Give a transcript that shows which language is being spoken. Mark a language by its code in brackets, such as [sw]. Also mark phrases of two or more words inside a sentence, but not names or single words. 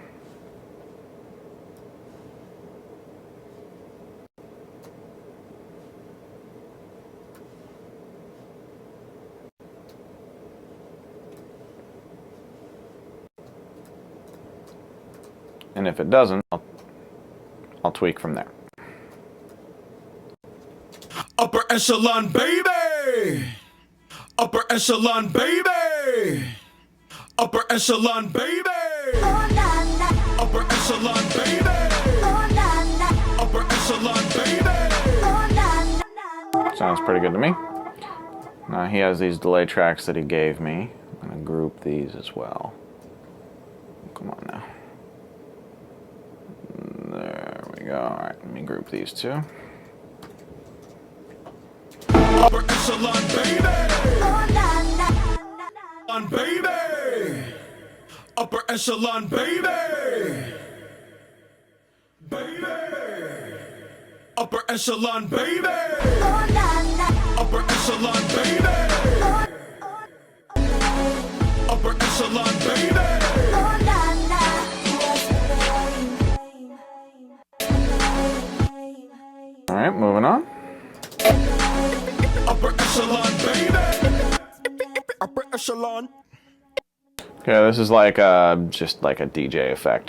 [en] And if it doesn't, I'll tweak from there. Upper echelon, baby. Upper echelon, baby. Upper echelon, baby. Oh, na, na. Upper echelon, baby. Oh, na, na. Upper echelon, baby. Oh, na, na. Sounds pretty good to me. Now he has these delay tracks that he gave me. I'm going to group these as well. Come on now. There we go. All right, let me group these two. Upper echelon, baby. Oh, na, na. On baby. Upper echelon, baby. Baby. Upper echelon, baby. Oh, na, na. Upper echelon, baby. Upper echelon, baby. Oh, na, na. All right, moving on. Upper echelon, baby. Upper echelon. Okay, this is like just like a DJ effect.